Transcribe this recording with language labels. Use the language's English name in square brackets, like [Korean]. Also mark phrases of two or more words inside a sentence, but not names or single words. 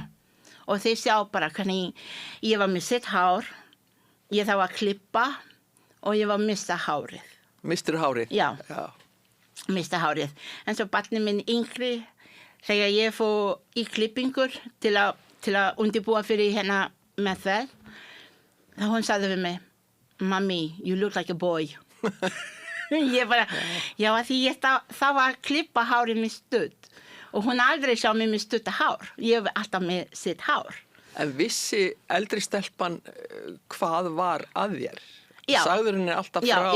[Icelandic] Og þeir sjá bara hvernig ég var með sitt hár, ég þá að klippa og ég var að missa hárið. Mistur hárið? Já. Mista hárið. En svo barnið minn yngri, þegar ég fór í klippingur til að undirbúa fyrir hérna meðferð, þá hún sagði við mig, [English] Mommy, you look like a boy. [Icelandic] Ég bara, því ég þá var að klippa hárið með stutt. Og hún aldrei sjá mig með stutta hár. Ég var alltaf með sitt hár. En vissi eldri stelpan hvað var að þér? Já. Sagður henni alltaf frá?